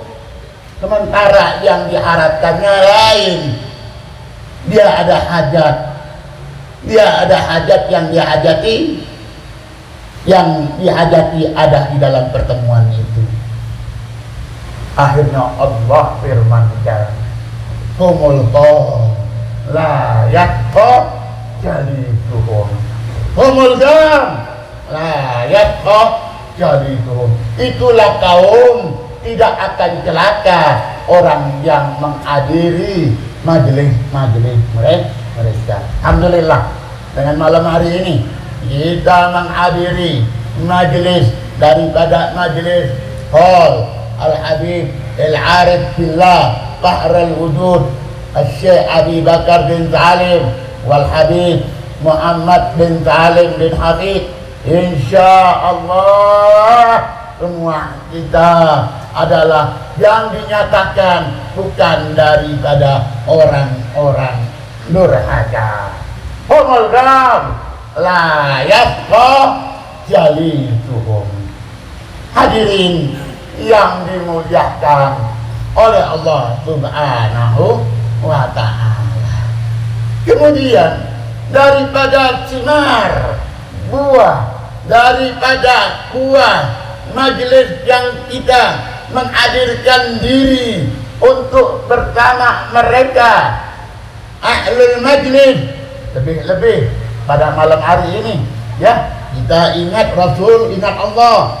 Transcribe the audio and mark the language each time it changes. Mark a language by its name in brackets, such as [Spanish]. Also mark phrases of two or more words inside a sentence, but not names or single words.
[Indonesian] Sementara yang diharapkannya lain, dia ada hajat, dia ada hajat yang dihajati, ada di dalam pertemuan itu. Akhirnya Allah firmankan, [Arabic] هم القوم لا يشقى جليسهم، هم القوم لا يشقى جليسهم. [Indonesian] Itulah kaum tidak akan celaka orang yang menghadiri majelis mereka. Alhamdulillah, dengan malam hari ini kita menghadiri majelis daripada majelis Hall Al-Habib Al-Arif Billah Qahr Al-Wujud Al-Syekh Abi Bakar bin Salim wal Habib Muhammad bin Salim bin Habib. Insyaallah semua kita adalah yang dinyatakan bukan daripada orang-orang durhaka. [Arabic] هم القوم لا يشقى جليسهم. [Indonesian] Hadirin yang dimuliakan oleh Allah [Arabic] سبحانه وتعالى. [Indonesian] Kemudian daripada sinar buah, daripada buah majelis yang kita menghadirkan diri untuk bersama mereka [Arabic] أهل المجلس, [Indonesian] lebih-lebih pada malam hari ini ya, kita ingat Rasul, ingat Allah.